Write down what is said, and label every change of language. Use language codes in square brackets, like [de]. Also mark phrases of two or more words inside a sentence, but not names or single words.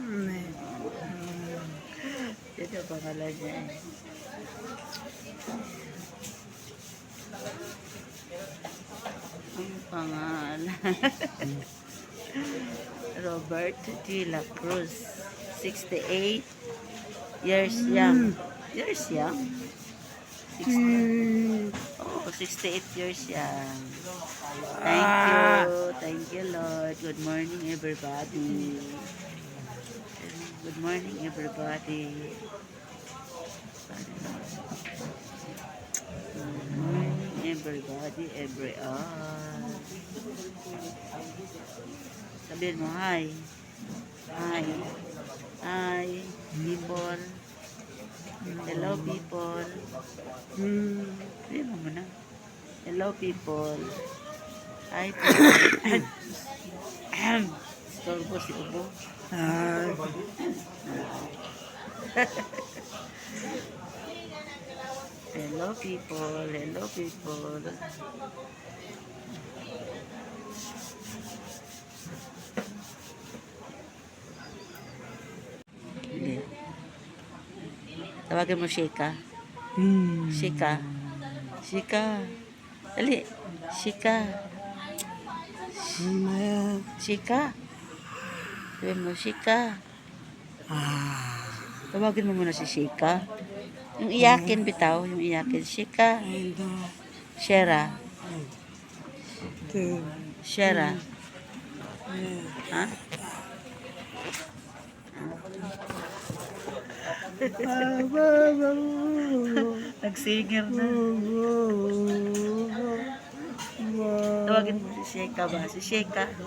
[tl] Yun ang pangalan niya. Ang pangalan. Robert Dila Cruz. [en] 68 years young. Years young? 68 years young. Thank you, Lord. Good morning, everybody. Good morning, everybody. Good morning, everybody, everyone. [tl] Sabihin mo, hi. [en] Hi. Hi, people. Hello, people. [tl] Sabihin mo muna. [en] Hello, people. Hi, people. [tl] Storbo si Ubo. [en] Hello, people. Hello, people. [tl] Hindi. Tawagin mo Shika. Shika. Shika. Dali. Shika. Shika. Sabihin mo, Shika. Tawagin mo muna si Shika. Yung iyakin, bitaw. Yung iyakin. Shika. Shera. Shera. Ha? Nagsinger na. Tawagin mo si Sheka ba? Si Sheka.